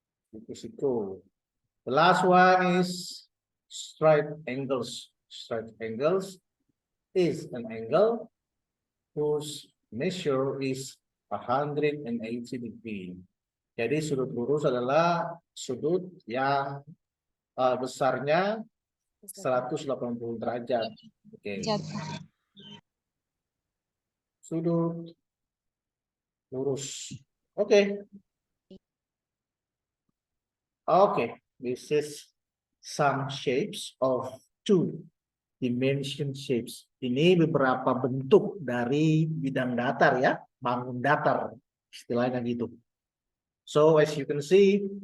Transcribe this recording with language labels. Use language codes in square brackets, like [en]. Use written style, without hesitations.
[id] Siku-siku. [en] The last one is straight angles. Straight angles is an angle whose measure is 180 degree. [id] Jadi sudut lurus adalah sudut yang besarnya 180 derajat. Oke. Sudut lurus. Oke. [en] Okay, this is some shapes of two dimension shapes. [id] Ini beberapa bentuk dari bidang datar ya, bangun datar istilahnya gitu. [en] So as you can see,